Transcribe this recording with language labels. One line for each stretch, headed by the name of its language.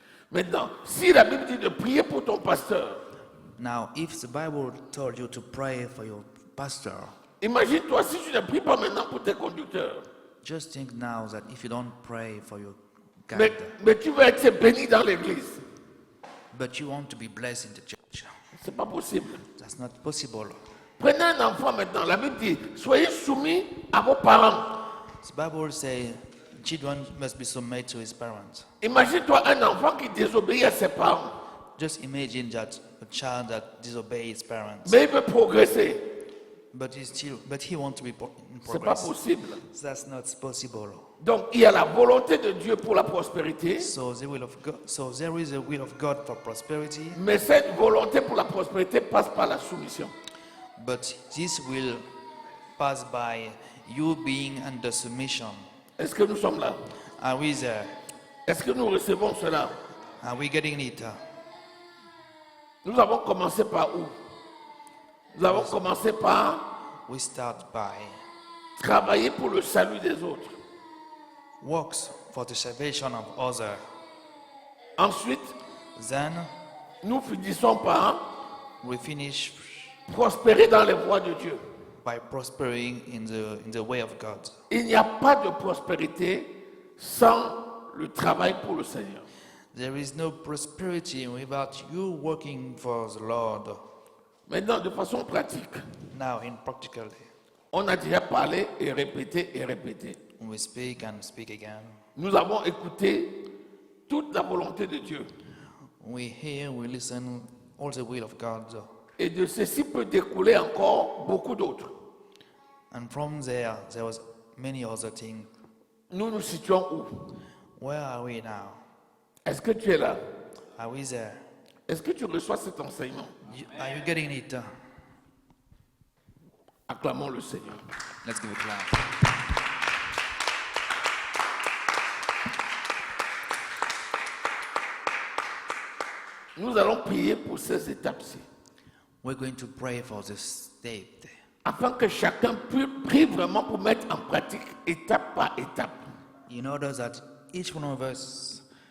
French: Maintenant, si la Bible dit de prier pour ton pasteur,
English: Now, if the Bible told you to pray for your pastor,
French: imagine-toi si tu ne pries pas maintenant pour tes conducteurs,
English: just think now that if you don't pray for your
French: mais,
English: guide,
French: mais tu vas être béni dans l'église.
English: but you want to be blessed in the church,
French: C'est pas possible.
English: that's not possible.
French: Prenez un enfant maintenant. La Bible dit, soyez soumis à vos parents.
English: The Bible says children must be submitted to his parents.
French: Imagine-toi un enfant qui désobéit à ses parents.
English: Just imagine that a child that disobeys his parents,
French: Mais il veut progresser.
English: but he wants to be in
French: C'est pas
English: progress.
French: possible.
English: That's not possible.
French: Donc il y a la volonté de Dieu pour la prospérité.
English: So there is a will of God for prosperity,
French: Mais cette volonté pour la prospérité passe par la soumission.
English: but this will pass by you being under submission.
French: Est-ce que nous sommes là?
English: Are we there?
French: Est-ce que nous recevons cela?
English: Are we getting it?
French: Nous avons commencé par où? Nous avons commencé par
English: We start by
French: travailler pour le salut des autres.
English: works for the salvation of others.
French: Ensuite,
English: Then
French: nous finissons par
English: we finish
French: prospérer dans les voies de Dieu.
English: by prospering in the way of God.
French: Il n'y a pas de prospérité sans le travail pour le Seigneur.
English: There is no prosperity without you working for the Lord.
French: Maintenant, de façon pratique,
English: Now, in practically,
French: on a déjà parlé et répété et répété.
English: we speak and speak again.
French: Nous avons écouté toute la volonté de Dieu.
English: We hear, we listen, all the will of God.
French: Et de ceci peut découler encore beaucoup d'autres.
English: And from there was many other things.
French: Nous nous situons où?
English: Where are we now?
French: Est-ce que tu es là?
English: Are we there?
French: Est-ce que tu reçois cet enseignement?
English: Are you getting it?
French: Acclamons le Seigneur.
English: Let's give a clap.
French: Nous allons prier pour ces étapes-ci,
English: We're going to pray for this state,
French: afin que chacun prie vraiment pour mettre en pratique étape par étape.
English: in order that each one of us,